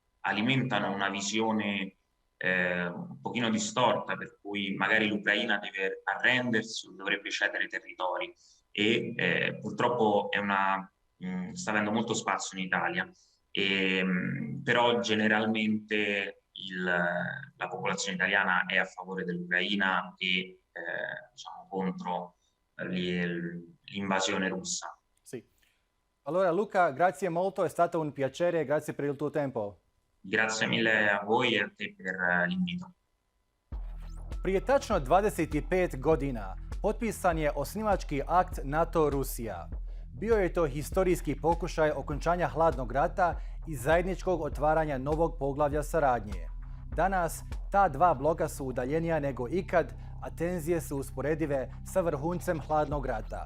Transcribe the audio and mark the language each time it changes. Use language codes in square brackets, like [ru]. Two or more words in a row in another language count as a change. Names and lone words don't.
[it] alimentano una visione un pochino distorta, per cui magari l'Ucraina deve arrendersi o dovrebbe cedere territori e purtroppo sta avendo molto spazio in Italia, però generalmente la popolazione italiana è a favore dell'Ucraina e diciamo, contro l'invasione russa. Sì. Allora Luca, grazie molto, è stato un piacere, grazie per il tuo tempo. Grazie mille a voi e a te per l'invito. [bs] Prije tačno 25 godina potpisan je osnivački akt NATO-Rusija. Bio je to historijski pokušaj okončanja hladnog rata i zajedničkog otvaranja novog poglavlja saradnje. Danas ta dva bloka su udaljenija nego ikad, a tenzije su usporedive sa vrhuncem hladnog rata.